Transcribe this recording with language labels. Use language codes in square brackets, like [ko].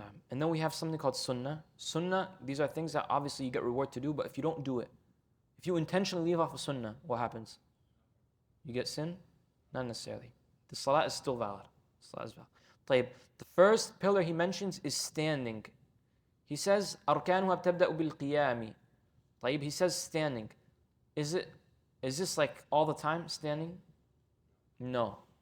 [en] And then we have something called sunnah. Sunnah, these are things that obviously you get reward to do, but if you don't do it, if you intentionally leave off a sunnah, what happens? You get sin? Not necessarily. The salah is still valid. Salah is valid. طيب, the first pillar he mentions is standing. He says, [ar] أركانها بتبدأ بالقيام. [en] طيب, he says standing. Is this like all the time standing? No.